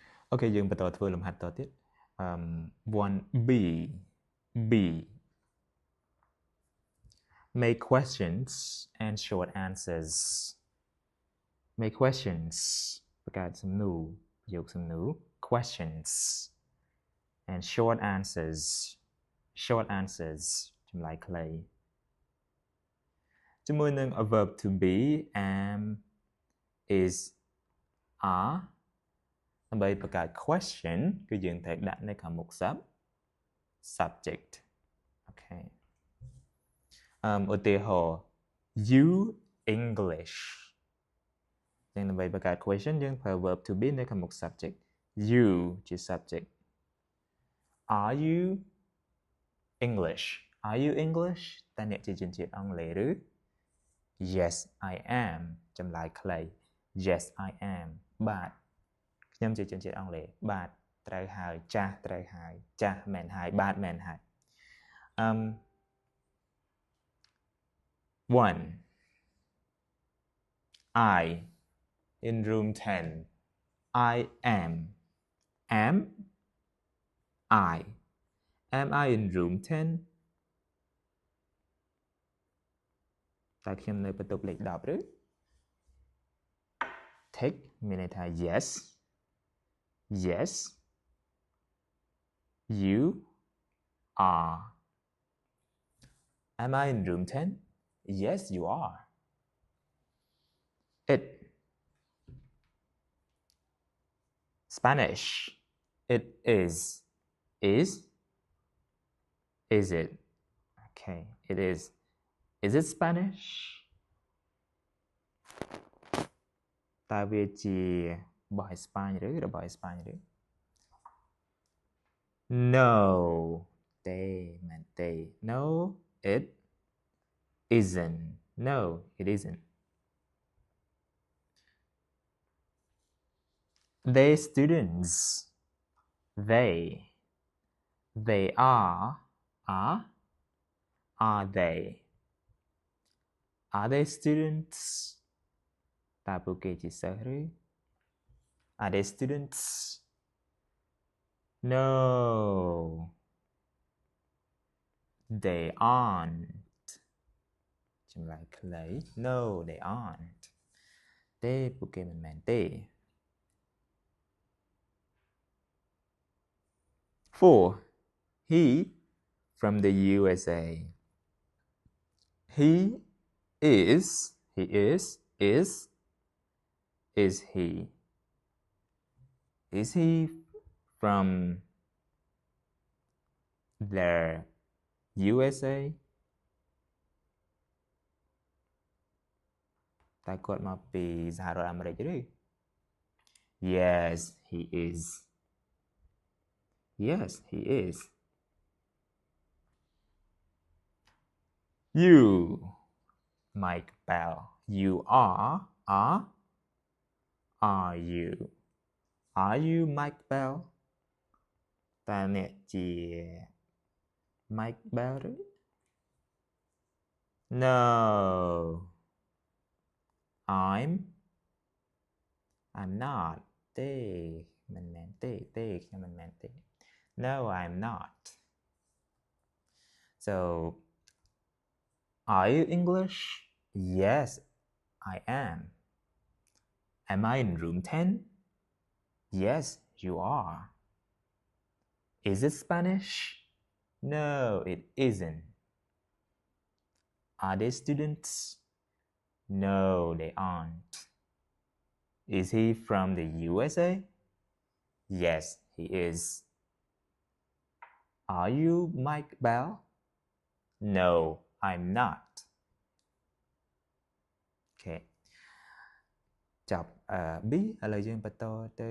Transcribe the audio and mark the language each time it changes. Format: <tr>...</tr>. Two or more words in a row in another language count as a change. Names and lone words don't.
<km>Ok,</km> <vi>dương bắt đầu</vi> <km>ធ្វើលំហាត់តទៀត</km> <en>1B B Make questions and short answers Make questions</en> <km>បង្កើតសំណួរប្រយោគសំណួរ</km> <en>questions and short answers</en> <km>ចម្លើយខ្លីជាមួយនឹង</km> <en>a verb to be am is are</en> <km>ដើម្បីបង្កើត question គឺយើងត្រូវដាក់នៅខាងមុខ subject អូខេឧទា ហរណ៍</km> <en>you English</en> <km>យើងដើម្បីបង្កើត question យើងប្រើ</km> <en>verb to be</en> <km>នៅខាងមុខ</km> <en>subject you</en> <km>ជា</km> <en>subject are you English</en> <km>តើអ្នកជាជនជាតិអង់គ្លេសឬ</km> <en>yes I am</en> <km>ចម្លើយខ្លី</km> <en>yes I am</en> <km>បាទខ្ញុំជាជនជាតិអង់គ្លេសបាទត្រូវហើយចាស់ត្រូវហើយចាស់មែនហើយបាទមែនហើយ1</km> <en>I in room 10 I am I in room 10</en> <km>តើខ្ញុំនៅបន្ទប់លេខ10ឬ</km> <en>Tick</en> <km>មានន័យថា</km> <en>yes you are Am I in room 10? Yes, you are. It Spanish. It is. Is it? Okay, it is. Is it Spanish?</en> <km>តើវាជារបស់អេស្ប៉ាញឬរបស់អេស្ប៉ាញឬ No ទេមែនទេ</km> <en>No it isn't No it isn't They students They are they students</en> <km>តើពួកគេជាសិស្សឬ</km> <en>Are they students No They aren't</en> <km>ចម្លើយខ្លី</km> <en>No they aren't</en> <km>ទេពួកគេមិនមែនទេ</km> <en>4 He from the USA He is he from the USA</en> <km>តើគាត់មកពីសហរដ្ឋអាមេរិកឬ</km> <en>Yes he is You Mike Bell You are you Mike Bell</en> <km>តើអ្នកជា</km> <en>Mike Bell ឬ No I'm not</en> <km>ទេមិនមែនទេខ្ញុំមិនមែនទេ</km> <en>No I'm not So Are you English? Yes I am Am I in room 10? Yes you are Is it Spanish? No it isn't Are they students? No they aren't Is he from the USA? Yes, he is. Are you Mike Bell? No, I'm not. Okay.</en> <km>ចប់ B ឥឡូវយើងបន្តទៅ</km>